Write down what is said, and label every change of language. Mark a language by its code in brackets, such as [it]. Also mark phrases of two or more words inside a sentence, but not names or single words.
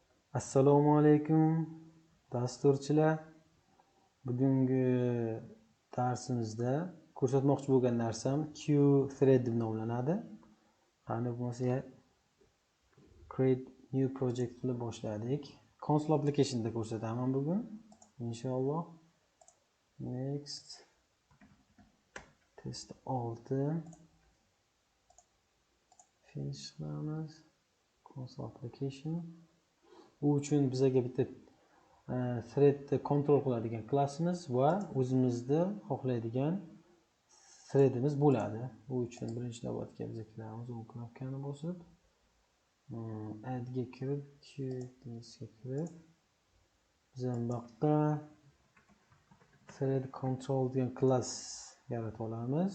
[uz] Assalomu alaykum dasturchilar. Bugungi darsimizda ko'rsatmoqchi bo'lgan narsam QThread deb nomlanadi. Qani bo'lmasa [en] create new project [uz] qilib boshladik. [en] Console applicationda [uz] ko'rsataman bugun. Inshaalloh. Next. Test 6. Finish qilamiz. [en] Console application. [uz] Bu uchun bizga bitta threadni kontrol qiladigan klassimiz va o'zimizda xohlaydigan threadimiz bo'ladi. Bu uchun birinchi navbatga biz kiramiz, u knopkani bosib, add ga kirib, qt'ga kirib, biz bu yoqqa [en] thread control [uz] degan klass yaratib olamiz.